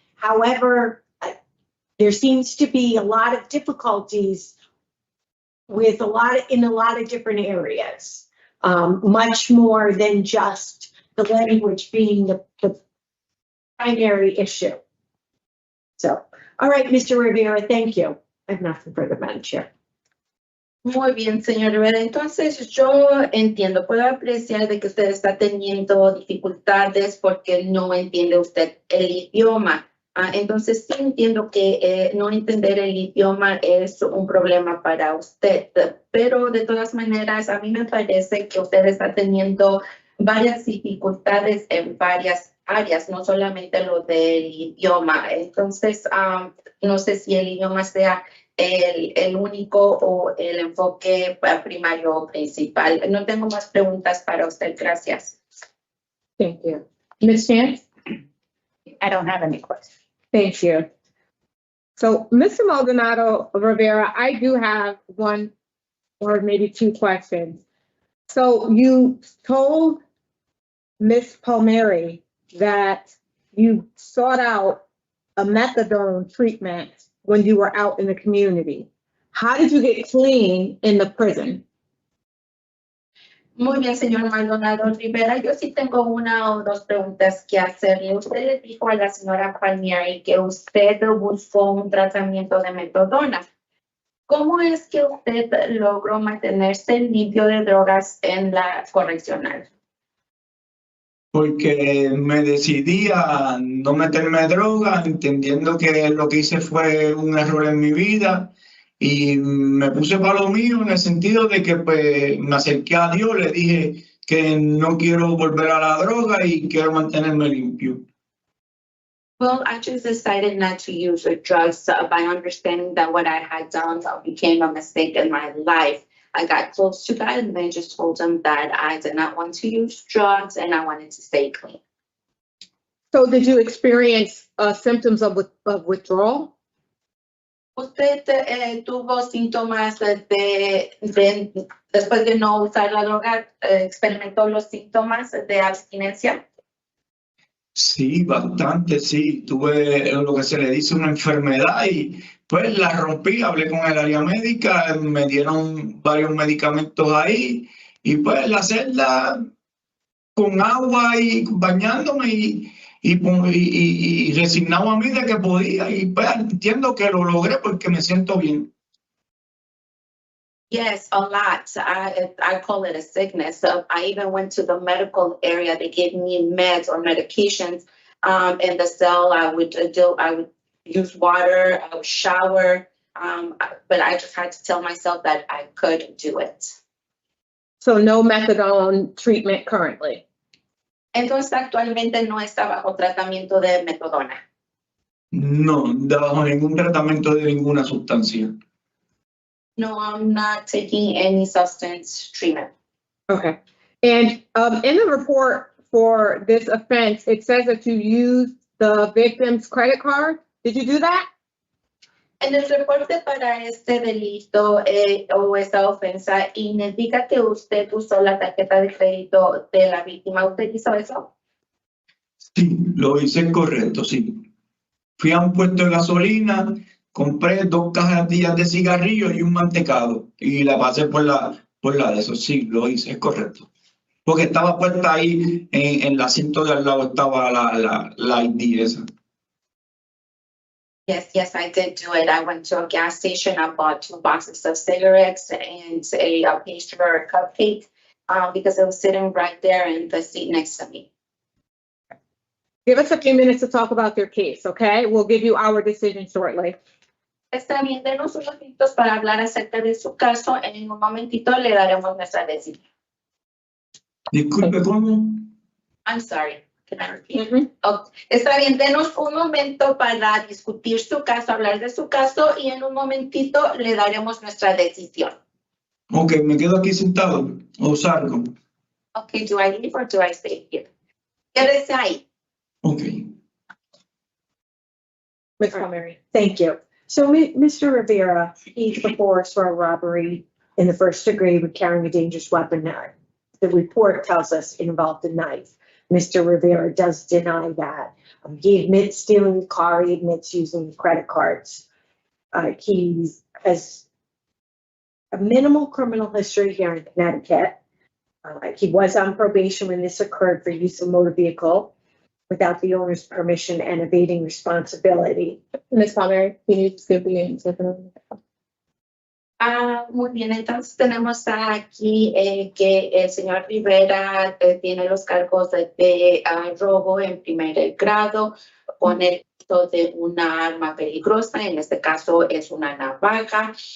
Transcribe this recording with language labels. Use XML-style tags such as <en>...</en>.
<en>However, there seems to be a lot of difficulties with in a lot of different areas, much more than just the language being the primary issue. So, all right, Mr. Rivera, thank you. I have nothing further, Madam Chair.</en> <es>Muy bien, señor Rivera. Entonces, yo entiendo, puedo apreciar de que usted está teniendo dificultades porque no entiende usted el idioma. Entonces, sí entiendo que no entender el idioma es un problema para usted, pero de todas maneras, a mí me parece que usted está teniendo varias dificultades en varias áreas, no solamente lo del idioma. Entonces, no sé si el idioma sea el único o el enfoque primario o principal. No tengo más preguntas para usted. Gracias.</es> <en>Thank you. Ms. Chan? I don't have any questions. Thank you. So, Mr. Maldonado Rivera, I do have one or maybe 2 questions. So you told Ms. Palmieri that you sought out a methadone treatment when you were out in the community. How did you get clean in the prison?</en> <es>Muy bien, señor Maldonado Rivera. Yo sí tengo una o dos preguntas que hacerle. Usted le dijo a la señora Palmieri que usted buscó un tratamiento de metadona. ¿Cómo es que usted logró mantenerse limpio de drogas en la correccional? Porque me decidí a no meterme droga, entendiendo que lo que hice fue un error en mi vida y me puse para lo mío en el sentido de que pues, me acerqué a Dios, le dije que no quiero volver a la droga y quiero mantenerme limpio.</es> <en>Well, I just decided not to use drugs by understanding that what I had done became a mistake in my life. I got close to God and I just told him that I did not want to use drugs and I wanted to stay clean. So did you experience symptoms of withdrawal?</en> <es>¿Usted tuvo síntomas después de no usar la droga, experimentó los síntomas de abstinencia? Sí, bastante, sí. Tuve lo que se le dice una enfermedad y pues la rompí, hablé con el área médica, me dieron varios medicamentos ahí y pues la celda con agua y bañándome y resignado a mí de que podía y pues entiendo que lo logré porque me siento bien.</es> <en>Yes, a lot. I call it a sickness. I even went to the medical area. They gave me meds or medications in the cell. I would use water, I would shower, but I just had to tell myself that I could do it. So no methadone treatment currently?</en> <es>Entonces actualmente no está bajo tratamiento de metadona. No, bajo ningún tratamiento de ninguna sustancia.</es> <en>No, I'm not taking any substance treatment. Okay. And in the report for this offense, it says that you used the victim's credit card. Did you do that?</en> <es>En el reporte para este delito o esta ofensa indica que usted usó la tarjeta de crédito de la víctima. ¿Usted hizo eso? Sí, lo hice correcto, sí. Fui a un puesto de gasolina, compré 2 cajetillas de cigarrillos y un mantecado y la pasé por la de eso. Sí, lo hice, es correcto. Porque estaba puesta ahí en el asiento de al lado, estaba la ID esa.</es> <en>Yes, I did do it. I went to a gas station. I bought 2 boxes of cigarettes and a pastry or a cupcake because it was sitting right there in the seat next to me. Give us a few minutes to talk about your case, okay? We'll give you our decision shortly.</en> <es>Está bien, denos unos minutos para hablar acerca de su caso. En un momentito le daremos nuestra decisión. Disculpe, ¿cómo?</es> <en>I'm sorry. Can I repeat?</en> <es>Oh, está bien, denos un momento para discutir su caso, hablar de su caso y en un momentito le daremos nuestra decisión. Ok, ¿me quedo aquí sentado o salgo?</es> <en>Okay, do I leave or do I stay here?</en> <es>Quédese ahí. Ok.</es> <en>Ms. Palmieri, thank you. So, Mr. Rivera, he's before us for a robbery in the first degree with carrying a dangerous weapon. The report tells us it involved a knife. Mr. Rivera does deny that. He admits stealing the car. He admits using credit cards. He has a minimal criminal history here in Connecticut. He was on probation when this occurred for use of motor vehicle without the owner's permission and evading responsibility. Ms. Palmieri, can you just give the answer?</en> <es>Muy bien, entonces tenemos aquí que el señor Rivera tiene los cargos de robo en primer grado con el uso de una arma peligrosa, en este caso es una navaja.</es>